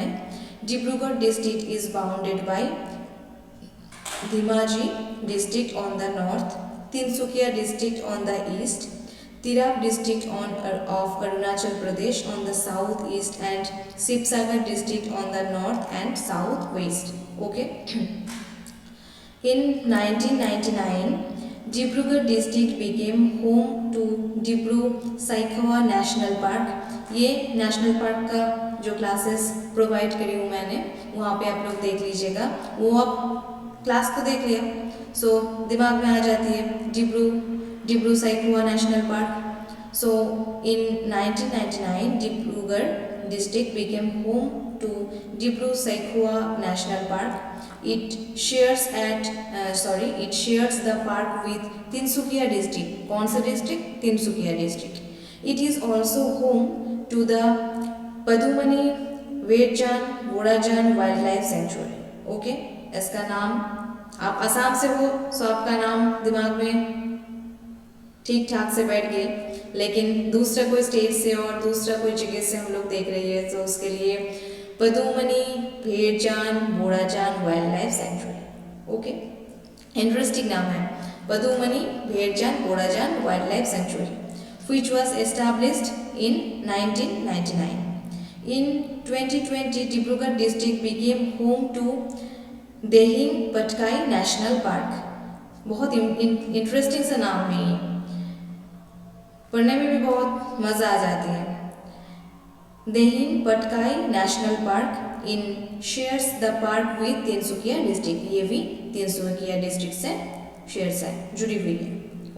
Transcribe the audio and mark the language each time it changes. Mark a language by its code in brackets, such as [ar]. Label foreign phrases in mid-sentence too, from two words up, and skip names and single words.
[en] डिब्रूगढ़ district is bounded by धेमाजी district on the north, तिनसुकिया district on the east, तिराप district of अरुणाचल प्रदेश on the south east and शिवसागर district on the north and south west. ओके, in 1999 डिब्रूगढ़ डिस्ट्रिक्ट became home to डिब्रू-सैखोवा नेशनल पार्क। [hi] ये नेशनल पार्क का जो क्लासेस प्रोवाइड करी हूँ मैंने, वहाँ पे आप लोग देख लीजिएगा। वो आप क्लास तो देख लिया, सो दिमाग में आ जाती है डिब्रू-सैखोवा नेशनल पार्क। [en] so in 1999 डिब्रूगढ़ डिस्ट्रिक्ट became home to डिब्रू-सैखोवा नेशनल पार्क। It shares the park with तिनसुकिया डिस्ट्रिक्ट। [hi] कौन सा डिस्ट्रिक्ट? तिनसुकिया डिस्ट्रिक्ट। [en] It is also home to the पदुमनी वेटजान बोड़ाजान वाइल्ड लाइफ सेंचुरी। [hi] ओके, इसका नाम, आप असम से हो सो आपका नाम दिमाग में ठीक ठाक से बैठ गए, लेकिन दूसरा कोई स्टेट से और दूसरा कोई जगह से हम लोग देख रही है तो उसके लिए पदुमनी भेड़जान बोड़ाजान वाइल्ड लाइफ सेंचुरी। ओके, इंटरेस्टिंग नाम है, पदुमनी भेड़जान बोड़ाजान वाइल्ड लाइफ सेंचुरी, [en] which was established in 1999. In 2020, डिब्रूगढ़ डिस्ट्रिक्ट became home to देहिंग पटकाई नेशनल पार्क। [hi] बहुत इंटरेस्टिंग सा नाम है, ये पढ़ने में भी बहुत मज़ा आ जाती है। [en] देहिंग पटकाई नेशनल पार्क in shares the park with तिनसुकिया डिस्ट्रिक्ट। [hi] ये भी तिनसुकिया डिस्ट्रिक्ट से शेयर्स है, जुड़ी हुई है।